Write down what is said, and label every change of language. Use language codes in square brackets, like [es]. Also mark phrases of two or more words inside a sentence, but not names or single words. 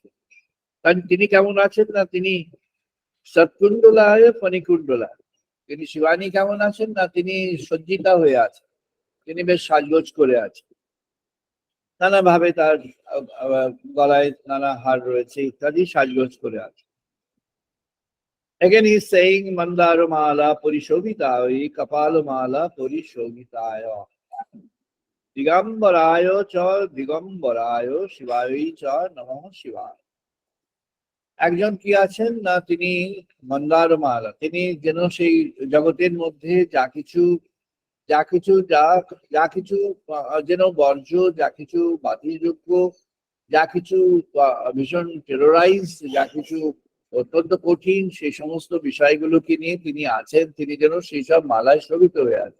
[bn] কারণ তিনি কেমন আছেন? না তিনি সৎকুণ্ডলায় ফণিকুণ্ডলায়। তিনি শিবানী কেমন আছেন? না তিনি সজ্জিতা হয়ে আছেন, তিনি বেশ সাজগোজ করে আছেন, নানাভাবে তার গলায় নানা হার রয়েছে ইত্যাদি, সাজগোজ করে আছে। [en] Again he is saying [sa] मन्दार माला परिशोभिताय कपाल माला परिशोभिताय दिगम्बराय च दिगम्बराय शिवाय च नमः शिवाय। [bn] একজন কি আছেন? না তিনি মন্দার মালা, তিনি যেন সেই জগতের মধ্যে যা কিছু যেন বর্জ্য, যা কিছু বাতিলযোগ্য, যা কিছু ভীষণ টেরোরাইজ, যা কিছু অত্যন্ত কঠিন, সেই সমস্ত বিষয়গুলোকে নিয়ে তিনি আছেন, তিনি যেন সেই সব মালায় শোভিত হয়ে আছেন।